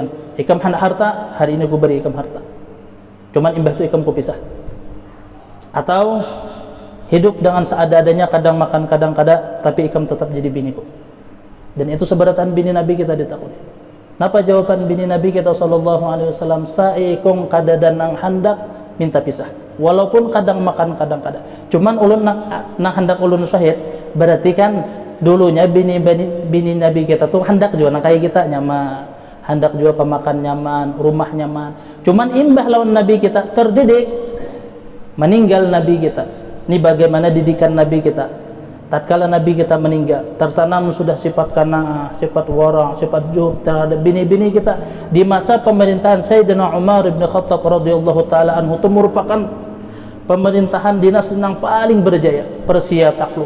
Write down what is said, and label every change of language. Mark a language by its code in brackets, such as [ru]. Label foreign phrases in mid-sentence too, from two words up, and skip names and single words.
[bjn] Ikam hendak harta, hari ini aku beri ikam harta, cuman imbah itu ikam ku pisah. Atau hidup dengan seadanya, kadang makan, kadang kada, tapi ikam tetap jadi biniku. Dan itu seberatan bini Nabi kita ditakuni. Napa jawaban bini Nabi kita [ar] صلى الله عليه وسلم? [bjn] Saikong kada dan nang hendak minta pisah, walaupun kadang makan, kadang kada. Cuman ulun nang hendak ulun syahid, berarti kan dulunya bini Nabi kita tuh hendak juga nang kayak kita nyaman, hendak juga pemakan nyaman, rumah nyaman. Cuman imbah lawan Nabi kita terdidik, meninggal Nabi kita. Ini bagaimana didikan Nabi kita. Tatkala Nabi kita meninggal, tertanam sudah sifat qanaah, sifat wara', sifat juhud terhadap bini-bini kita. Di masa pemerintahan Sayyidina Umar bin Khattab [ar] رضي الله تعالى عنه, [bjn] itu merupakan pemerintahan dinasti yang paling berjaya, Persia takluk.